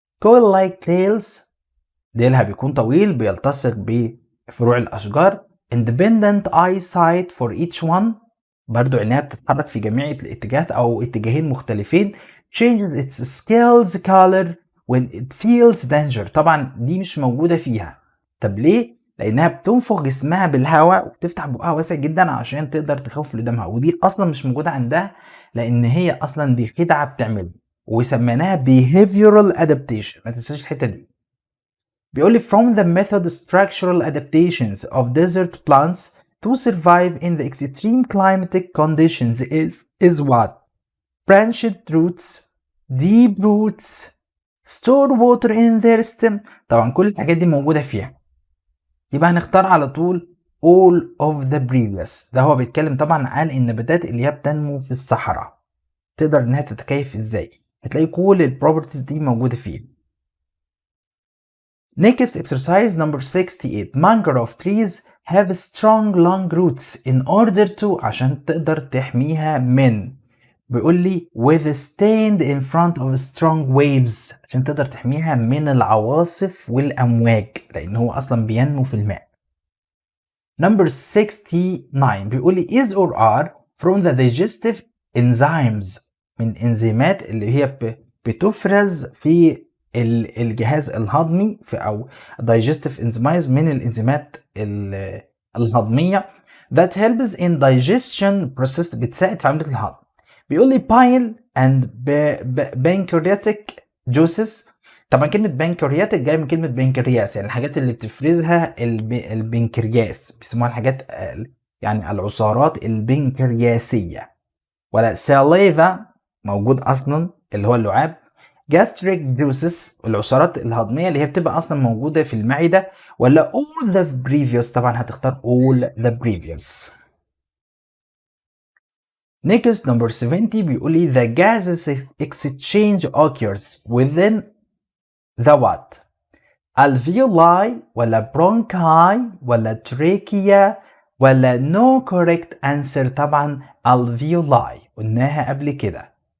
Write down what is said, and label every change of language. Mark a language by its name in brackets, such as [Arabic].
[English] coil-like tails [Arabic] ديلها بيكون طويل بيلتصق بفروع الأشجار. [English] independent eyesight for each one [Arabic] برضو عينيها بتتحرك في جميع الاتجاهات أو اتجاهين مختلفين. [English] changes its scales color when it feels danger [Arabic] طبعا دي مش موجودة فيها. طب ليه؟ لانها بتنفخ جسمها بالهواء وبتفتح بقها واسع جدا عشان تقدر تخوف اللي قدامها، ودي اصلا مش موجوده عندها لان هي اصلا دي خدعه بتعملها وسميناها behavioral adaptation. ما تنساش الحته دي. بيقول لي [English] from the method structural adaptations of desert plants to survive in the extreme climatic conditions is what? branched roots, deep roots, store water in their stem. [Arabic] طبعا كل الحاجات دي موجوده فيها، يبقى هنختار على طول [English] all of the previous. [Arabic] ده هو بيتكلم طبعا عن النباتات اللي هي بتنمو في الصحراء تقدر انها تتكيف ازاي، هتلاقي كل البروبرتيز دي موجودة فيه. [English] Next exercise number 68 mangrove trees have strong long roots in order to [Arabic] عشان تقدر تحميها من، بيقول لي [English] withstand in front of strong waves [Arabic] عشان تقدر تحميها من العواصف والأمواج لأن هو أصلا بينمو في الماء. Number 69 بيقول لي [English] is or are from the digestive enzymes [Arabic] من إنزيمات اللي هي بتفرز في الجهاز الهضمي في أو digestive enzymes من الإنزيمات الهضمية [English] that helps in digestion process [Arabic] بتساعد في عملية الهضم. بيقول لي [English] bile and pancreatic juices. [Arabic] طبعا كلمة بنكرياتيك جاية من كلمة بنكرياس، يعني الحاجات اللي بتفرزها البنكرياس بيسموها الحاجات يعني العصارات البنكرياسية. ولا ساليفا موجود أصلا اللي هو اللعاب. gastric juices العصارات الهضمية اللي هي بتبقى أصلا موجودة في المعدة. ولا [English] all the previous [Arabic] طبعا هتختار all the previous. [English] Next number 70 [Arabic] بيقول لي [English] the gases exchange occurs within the what؟ alveoli ولا bronchi ولا trachea ولا no correct answer؟ طبعا alveoli [Arabic] قلناها قبل كده.